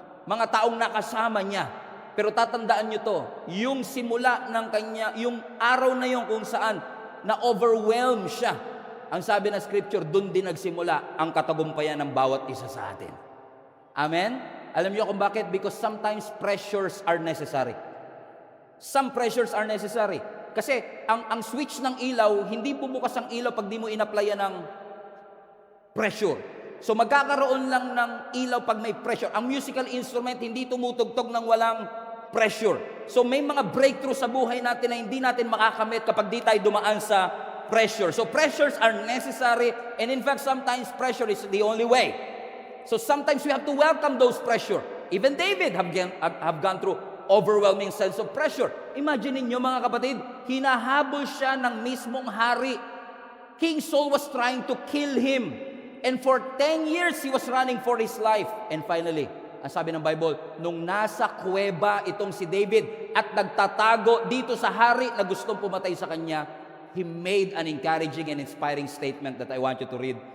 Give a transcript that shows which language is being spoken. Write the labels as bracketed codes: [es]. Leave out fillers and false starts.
[tl] Mga taong nakasama niya. Pero tatandaan niyo to, yung simula ng kanya, yung araw na yun kung saan na-overwhelm siya. Ang sabi ng Scripture, doon din nagsimula ang katagumpayan ng bawat isa sa atin. Amen? Alam niyo kung bakit? [en] Because sometimes pressures are necessary. Some pressures are necessary. [tl] Kasi ang switch ng ilaw, hindi bumukas ang ilaw pag di mo in-applyan ng pressure. So magkakaroon lang ng ilaw pag may pressure. Ang musical instrument hindi tumutugtog ng walang pressure. So may mga breakthrough sa buhay natin na hindi natin makakamit kapag di tayo dumaan sa [en] pressure. So pressures are necessary, and in fact, sometimes pressure is the only way. So sometimes we have to welcome those pressure. Even David have gone through overwhelming sense of pressure. [tl] Imagine niyo mga kapatid, hinahabol siya ng mismong hari. [en] King Saul was trying to kill him. And for 10 years, he was running for his life. [tl] And finally, ang sabi ng Bible, nung nasa kuweba itong si David at nagtatago dito sa hari na gustong pumatay sa kanya, [en] he made an encouraging and inspiring statement that I want you to read.